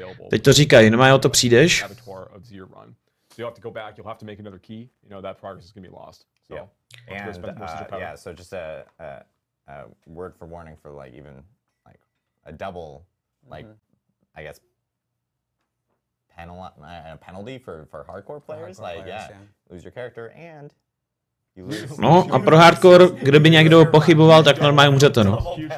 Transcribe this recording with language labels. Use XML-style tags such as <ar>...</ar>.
<cs>Teď to říkají, no o to přijdeš.</cs> <en>So you'll have to go back. You'll have to make another key. You know that progress is going to be lost. So yeah, so just a word for warning for like even like a double like I guess penalty for hardcore players. Like yeah, lose your character and you lose.</en> <cs>No a pro hardcore, kdyby někdo pochyboval, tak normálně umřete, no.</cs>